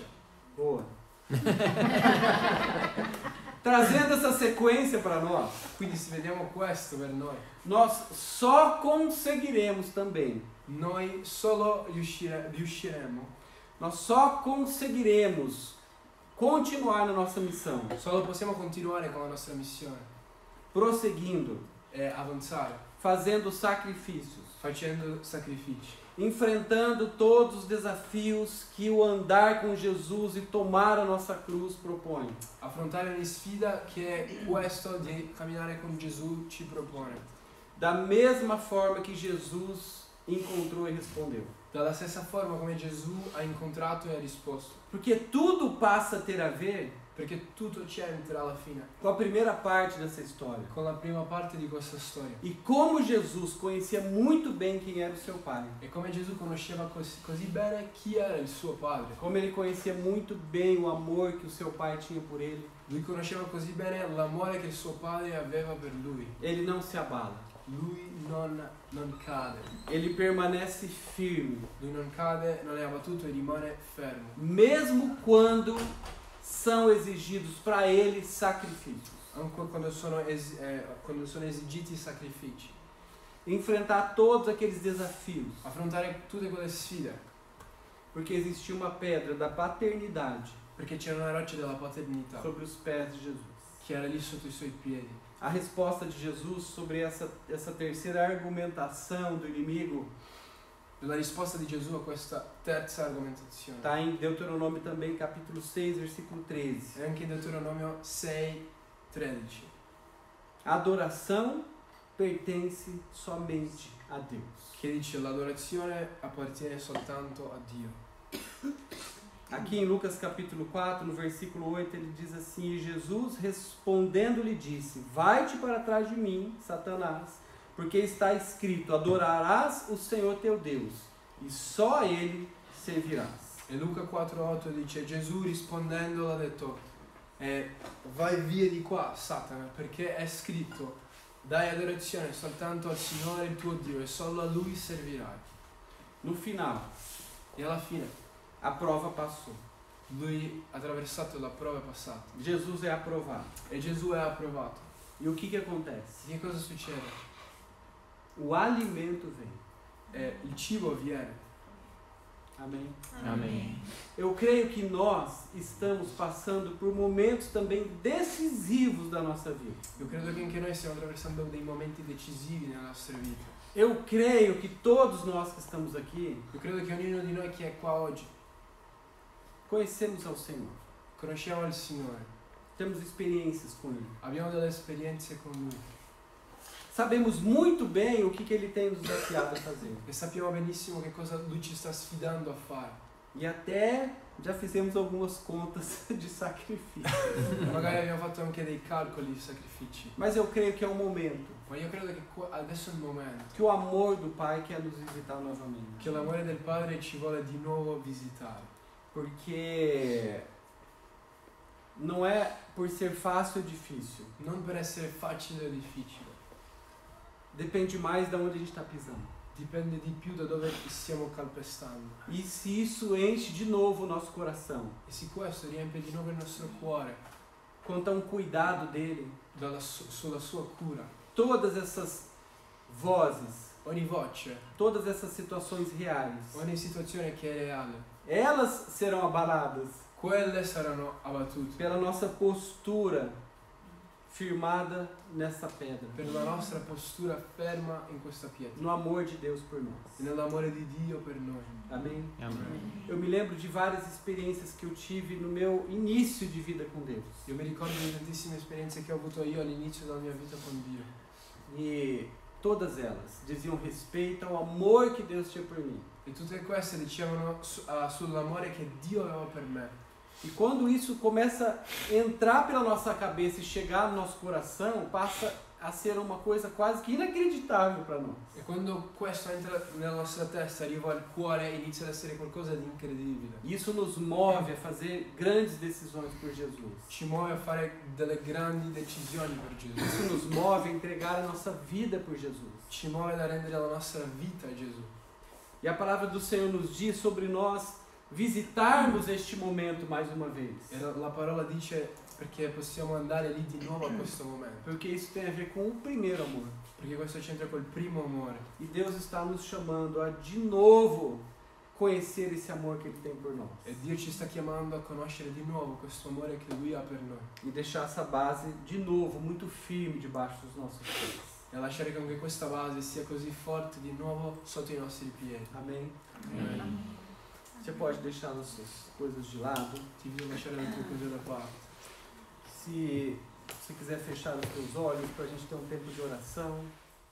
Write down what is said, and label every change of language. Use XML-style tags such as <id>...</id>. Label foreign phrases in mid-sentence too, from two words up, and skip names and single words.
<pt>Boa. Trazendo essa sequência para nós,</pt> <it>Quindi se vediamo questo per noi,</it> <pt>nós só conseguiremos também,</pt> <it>noi solo riusciremo,</it> <pt>nós só conseguiremos continuar na nossa missão,</pt> <it>solo possiamo continuare con la nostra missione</it> <pt>prosseguindo,</pt> <it>e avanzare,</it> <pt>fazendo sacrifícios,</pt> <it>facendo sacrifici,</it> <pt>enfrentando todos os desafios que o andar com Jesus e tomar a nossa cruz propõe.</pt> <it>affrontare ogni sfida che questo di camminare con Gesù ci propone.</it> <pt>Da mesma forma que Jesus encontrou e respondeu.</pt> <it>Dalla stessa forma come Gesù ha incontrato e ha risposto.</it> <pt>Porque tudo passa a ter a ver</pt> <it>Perché tutto c'entra alla fine</it> <pt>com a primeira parte dessa história.</pt> <it>con la prima parte di questa storia.</it> <pt>E como Jesus conhecia muito bem quem era o seu pai.</pt> <it>E come Gesù conosceva così bene chi era il suo padre.</it> <pt>Como ele conhecia muito bem o amor que o seu pai tinha por ele.</pt> <it>Lui conosceva così bene l'amore che il suo padre aveva per lui.</it> <pt>Ele não se abala.</pt> <it>Lui non cade.</it> <pt>Ele permanece firme.</pt> <it>Lui non cade, non è abbattuto e rimane fermo.</it> <pt>Mesmo quando são exigidos para ele sacrifícios.</pt> <it>Anche quando sono esigiti sacrifici.</it> <pt>Enfrentar todos aqueles desafios.</pt> <it>Affrontare tutte quelle sfide.</it> <pt>Porque existia uma pedra da paternidade</pt> <it>Perché c'era una roccia della paternità</it> <pt>sobre os pés de Jesus.</pt> <it>che era lì sotto i suoi piedi.</it> <pt>A resposta de Jesus sobre essa terceira argumentação do inimigo</pt> <it>La risposta di Gesù a questa terza argomentazione</it> <pt>está em Deuteronômio também, capítulo 6, versículo 13.</pt> <it>è anche in Deuteronomio 6:13.</it> <pt>A adoração pertence somente a Deus.</pt> <it>Che dice l'adorazione appartiene soltanto a Dio.</it> <pt>Aqui em Lucas capítulo 4, no versículo 8, ele diz assim: E Jesus respondendo lhe disse: Vai-te para trás de mim, Satanás, porque está escrito: Adorarás o Senhor teu Deus, e só a Ele servirás.</pt> <it>E Luca 4:8 dice Gesù rispondendo ha detto vai via di qua Satana perché è scritto dai adorazione soltanto al Signore il tuo Dio e solo a Lui servirai.</it> <pt>No final,</pt> <it>E alla fine</it> <pt>a prova passou.</pt> <it>lui ha attraversato la prova passata</it> <pt>Jesus é aprovado.</pt> <it>e Gesù è approvato.</it> <pt>E o que acontece?</pt> <it>Che cosa succede?</it> <pt>O alimento vem.</pt> <it>Il cibo viene.</it> <pt>Amém?</pt> <it>Amém.</it> <pt>Eu creio que nós estamos passando por momentos também decisivos da nossa vida.</pt> <it>Io credo che anche noi stiamo attraversando dei momenti decisivi nella nostra vita.</it> <pt>Eu creio que todos nós que estamos aqui</pt> <it>Io credo che ognuno di noi che è qua oggi</it> <pt>conhecemos ao Senhor.</pt> <it>conosciamo il Signore,</it> <pt>Temos experiências com Ele.</pt> <it>abbiamo delle esperienze con Lui</it> <pt>Sabemos muito bem o que Ele tem nos desafiado a fazer.</pt> <it>e sappiamo benissimo che cosa Lui ci sta sfidando a fare.</it> <pt>E até já fizemos algumas contas de sacrifício.</pt> <it>Magari abbiamo fatto anche dei calcoli di sacrifici,</it> <pt>Mas eu creio que é um momento</pt> <it>ma io credo che adesso è il momento</it> <pt>que o amor do Pai quer nos visitar novamente.</pt> <it>che l'amore del Padre ci vuole di nuovo visitare.</it> <pt>Porque não é por ser fácil ou difícil.</pt> <it>Non per essere facile o difficile,</it> <pt>Depende mais de onde a gente está pisando.</pt> <it>dipende di più da dove stiamo calpestando.</it> <pt>E se isso enche de novo o nosso coração,</pt> <it>E se questo riempie di nuovo il nostro cuore</it> <pt>quanto a um cuidado dele,</pt> <it>sulla sua cura,</it> <pt>todas essas vozes,</pt> <it>ogni voce,</it> <pt>todas essas situações reais,</pt> <it>ogni situazione che è reale,</it> <pt>elas serão abaladas</pt> <it>quelle saranno abbattute</it> <pt>pela nossa postura firmada nessa pedra,</pt> <it>per la nostra postura ferma in questa pietra,</it> <pt>no amor de Deus por nós.</pt> <it>e nell'amore di Dio per noi.</it> <pt>Amém?</pt> <it>Amém.</it> <pt>Eu me lembro de várias experiências que eu tive no meu início de vida com Deus.</pt> <it>Io mi ricordo di tantissime esperienze che ho avuto io all'inizio della mia vita con Dio,</it> <pt>E todas elas diziam respeito ao amor que Deus tinha por mim.</pt> <it>e tutte queste dicevano sull'amore che Dio aveva per me.</it> <pt>E quando isso começa a entrar pela nossa cabeça e chegar no nosso coração, passa a ser uma coisa quase que inacreditável para nós.</pt> <it>E quando questo entra nella nostra testa, arriva al cuore, inizia ad essere qualcosa di incredibile.</it> <pt>Isso nos move a fazer grandes decisões por Jesus.</pt> <it>Ci muove a fare delle grandi decisioni per Gesù.</it> <pt>Isso nos move a entregar a nossa vida por Jesus.</pt> <it>Ci muove da rendere la nostra vita a Gesù.</it> <pt>E a palavra do Senhor nos diz sobre nós visitarmos este momento mais uma vez.</pt> <it>E la parola dice perché possiamo andare lì di nuovo a questo momento.</it> <pt>Porque isso tem a ver com o primeiro amor.</pt> <it>Perché questo c'entra col primo amore.</it> <pt>E Deus está nos chamando a de novo conhecer esse amor que Ele tem por nós.</pt> <it>E Dio ci sta chiamando a conoscere di nuovo questo amore che Lui ha per noi.</it> <pt>E deixar essa base de novo muito firme debaixo dos nossos pés.</pt> <it>E lasciare che anche questa base sia così forte di nuovo sotto i nostri piedi.</it> <pt>Amém?</pt> <it>Amen.</it> <pt>Você pode deixar as suas coisas de lado.</pt> <it>Ti devo lasciare le tue cose da parte.</it> <pt>Se você quiser fechar os seus olhos para a gente ter um tempo de oração.</pt>